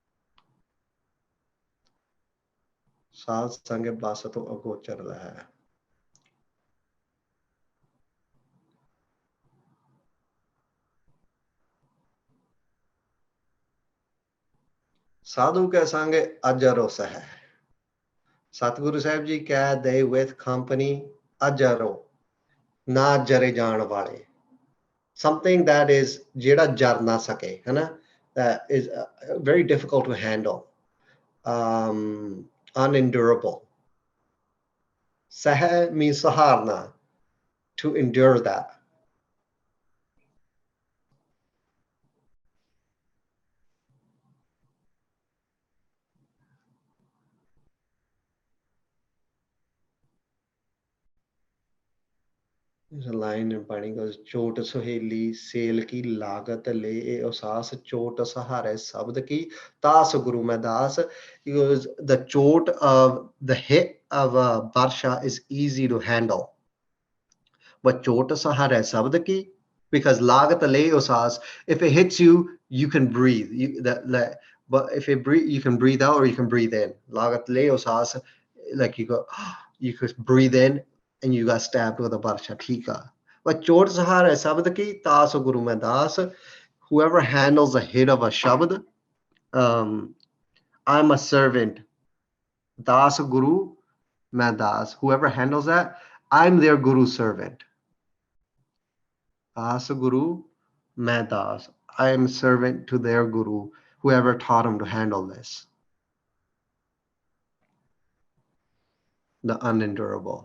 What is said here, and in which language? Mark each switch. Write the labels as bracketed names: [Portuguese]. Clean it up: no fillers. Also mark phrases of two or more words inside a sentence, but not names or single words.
[Punjabi] ਸਾਧ ਸੰਗ ਬਸ ਤੋਂ ਅਗੋਚਰ ਹੈ ਸਾਧੂ ਕੇ ਸੰਗ ਅਜਰੋ ਸਹਿ ਸਤਿਗੁਰੂ ਸਾਹਿਬ ਜੀ ਕਹਿ [English] they with company [Punjabi] ਅਜਰੋ ਨਾ ਜਰੇ ਜਾਣ ਵਾਲੇ [English] something that is [Punjabi] ਜਿਹੜਾ ਜਰ ਨਾ ਸਕੇ ਹਨਾ [English] that is very difficult to handle unendurable [Punjabi] ਸਹਿ means saharna [English] to endure that there's a line in Bani goes [Punjabi] ਚੋਟ ਸੁਹੇਲੀ ਸੇਲ ਕੀ ਲਾਗਤ ਲੇ ਉਸਾਸ ਚੋਟ ਸਹਾਰੇ ਸਬਦ ਕੀ ਤਾਸ ਗੁਰੂ ਮੈਂ ਦਾਸ [English] because the chot of the hit of a barsha is easy to handle but [Punjabi] ਚੋਟ ਸਹਾਰੇ ਸਬਦ ਕੀ [English] because [Punjabi] ਲਾਗਤ ਲੇ ਉਸਾਸ [English] if it hits you you can breathe but if it breathe you can breathe out or you can breathe in [Punjabi] ਲਾਗਤ ਲੇ ਉਸਾਸ [English] like you could breathe in and you got stabbed with a barsha thika but [Punjabi] ਚੋਟ ਸਹਾਰਾ ਸਬਦ ਕੀ ਤਾਸ ਗੁਰੂ ਮੈਂ ਦਾਸ [English] whoever handles the hit of a shabd I'm a servant [Punjabi] ਦਾਸ ਗੁਰੂ ਮੈਂ ਦਾਸ [English] whoever handles that I'm their guru servant [Punjabi] ਦਾਸ ਗੁਰੂ ਮੈਂ ਦਾਸ [English] I am servant to their guru whoever taught him to handle this the unendurable.